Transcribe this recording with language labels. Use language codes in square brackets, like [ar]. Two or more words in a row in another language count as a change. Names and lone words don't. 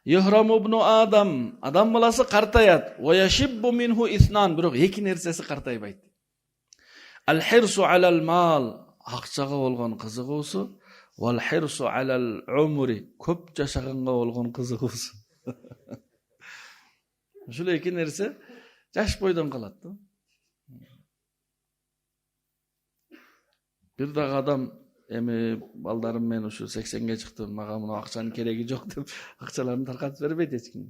[ar] يهرم ابن آدم. [ky] Адам баласы қартаят. [ar] ويشب منه اثنان. [ky] Бирок эки нерсеси картайбайт. [ar] الحرص على المال. [ky] Акчага болгон кызыгуусу. [ar] والحرص على العمر. [ky] Көп жашаганга болгон кызыгуусу. Ушул эки нерсе жаш бойдон калат да. Бир дагы адам эми балдарым мен ушу 80ге чыктым, мага мына акчанын кереги жок деп акчаларын таркатып бербейт эч ким.